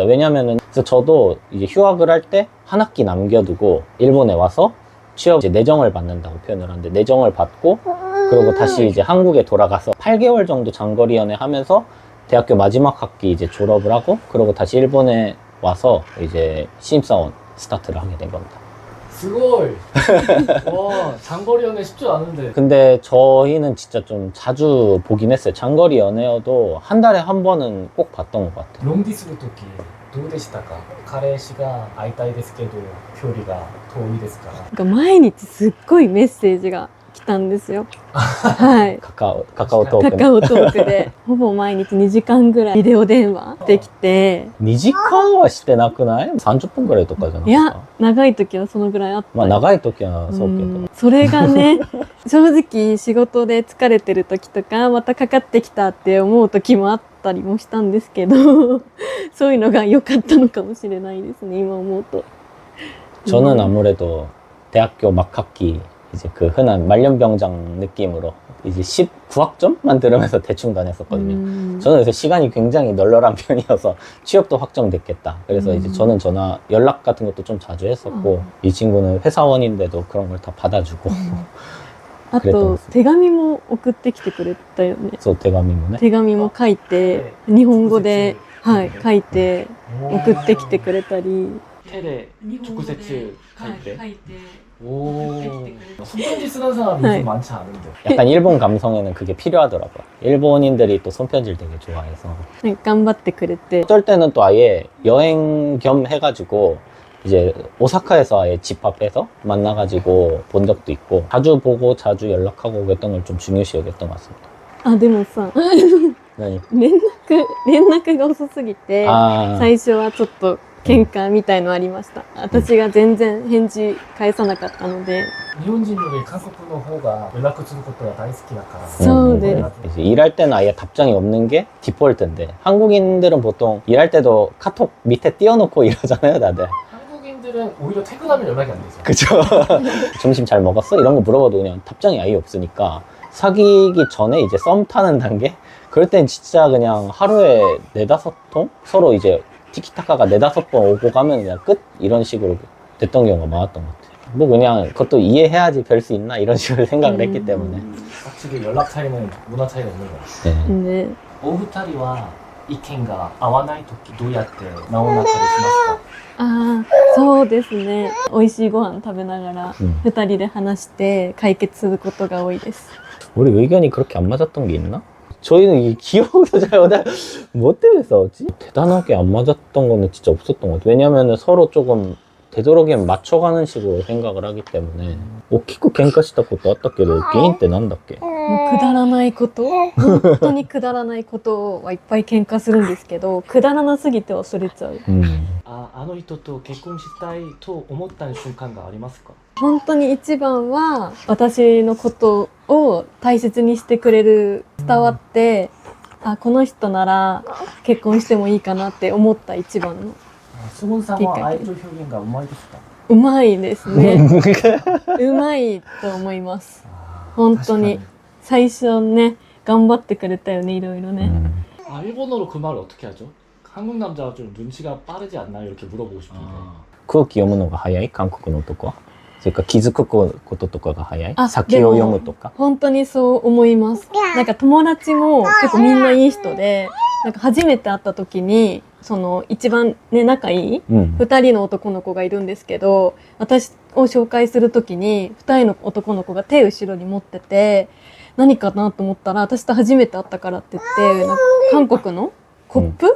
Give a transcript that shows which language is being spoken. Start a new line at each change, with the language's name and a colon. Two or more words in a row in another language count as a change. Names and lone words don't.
Korean: 왜냐면은 그래서 저도 이제 휴학을 할 때 한 학기 남겨두고 일본에 와서 취업 이제 내정을 받는다고 표현을 하는데, 내정을 받고 그리고 다시 이제 한국에 돌아가서 8개월 정도 장거리 연애 하면서 대학교 마지막 학기 이제 졸업을 하고, 그리고 다시 일본에 와서 이제 신입사원 스타트를 하게 된 겁니다. すごい 와 장거리 연애 쉽지 않은데. 근데 저희는 진짜 좀 자주 보긴 했어요. 장거리 연애여도 한 달에 한 번은 꼭 봤던 것 같아요.
Japanese: ロンディするときどうでしたか？彼氏が会いたいですけど距離が遠いですから。なんか毎日すっごいメッセージが来たんですよ。はい。カカオトークね。カカオトークでほぼ毎日2時間ぐらいビデオ電話できて、 2時間はしてなくない？ 30分ぐらいとかじゃなくて。いや長い時はそのぐらいあったまあ長い時はそうけど。それがね正直仕事で疲れてる時とかまたかかってきたって思う時もあったりもしたんですけどそういうのが良かったのかもしれないですね今思うと。
Korean: 저는 아무래도 대학교 막학기 이제 그 흔한 말년병장 느낌으로 이제 19학점만 들으면서 대충 다녔었거든요. 저는 그래서 시간이 굉장히 널널한 편이어서 취업도 확정됐겠다. 그래서 이제 저는 전화 연락 같은 것도 좀 자주 했었고, 이 친구는 회사원인데도 그런 걸 다 받아주고
Japanese: あと手紙も送ってきてくれたよね。
Korean: 그래서 대감이면 네.
Japanese: 手紙も書いて日本語で、はい、書いて送ってきてくれたり、手で直接書いて、書いて
Korean: 오. 손편지 쓰는 사람 네. 요즘 많지 않은데. 약간 일본 감성에는 그게 필요하더라고요. 일본인들이 또 손편지를 되게 좋아해서.
Japanese: なんか頑張ってくれて
Korean: 어떨 때는 또 아예 여행 겸 해가지고 이제 오사카에서 아예 집합해서 만나가지고 본 적도 있고 자주 보고 자주 연락하고 그랬던 걸 좀 중요시 여겼던 것 같습니다.
Japanese: あでもさ何連絡が遅すぎて 아, 最初はちょっと喧嘩みたいのありました。私が全然返事返さなかったので。日本人より韓国の方が連絡することが大好きだから。そうです。
Korean: 이제 일할 때는 아예 답장이 없는 게 디폴트인데 한국인들은 보통 일할 때도 카톡 밑에 띄워놓고 일하잖아요, 다들. 한국인들은 오히려 퇴근하면 연락이 안 되죠. 그쵸? 점심 잘 먹었어? 이런 거 물어봐도 그냥 답장이 아예 없으니까 사귀기 전에 이제 썸 타는 단계? 그럴 땐 진짜 그냥 하루에 4-5통? 서로 이제 티키타카가 4-5번 오고 가면 그냥 끝? 이런 식으로 됐던 경우가 많았던 것 같아요. 뭐 그냥 그것도 이해해야지 별 수 있나? 이런 식으로 생각을 했기 때문에. 확실히 연락 차이는 문화 차이가 있는 것 같아요. 네.
Japanese: で、お二人は意見が合わないときどうやって直仲でしますか？ああ、そうですね。美味しいご飯食べながら 음. 2人で話して解決することが多いです。
Korean: 우리 의견이 그렇게 안 맞았던 게 있나? 저희는 이 기억도 잘 못해. 뭐 때문에 싸웠지? 대단하게 안 맞았던 거는 진짜 없었던 것 같아요. 왜냐면은 서로 조금 되도록이면 맞춰가는 식으로 생각을 하기 때문에.
Japanese: 오키쿠 喧嘩したことあったけど、原因ってなんだっけ? もうくだらないこと本当にくだらないことはいっぱい喧嘩するんですけど、くだらなすぎて忘れちゃう。あの人と結婚したいと思った瞬間がありますか？本当に一番は私のことを大切にしてくれる、伝わって、あ、この人なら結婚してもいいかなって思った一番の。スゴンさんは愛情表現がうまいですか？うまいですね。うまいと思います。本当に最初ね、頑張ってくれたよね、いろいろね。
Korean: 아, 일본어로 그 말을 어떻게 하죠? 한국 남자가 좀 눈치가 빠르지 않나요? 이렇게 물어보고 싶은데.
Japanese: 空気読むのが早い韓国の男は。それから気づくこととかが早い。あ、先を読むとか。本当にそう思います。なんか友達も結構みんないい人で、なんか初めて会った時に、その一番ね、仲いいうん。 2人の男の子がいるんですけど、私を紹介する時に2人の男の子が手後ろに持ってて、何かなと思ったら、私と初めて会ったからって言って、なんか韓国のコップ、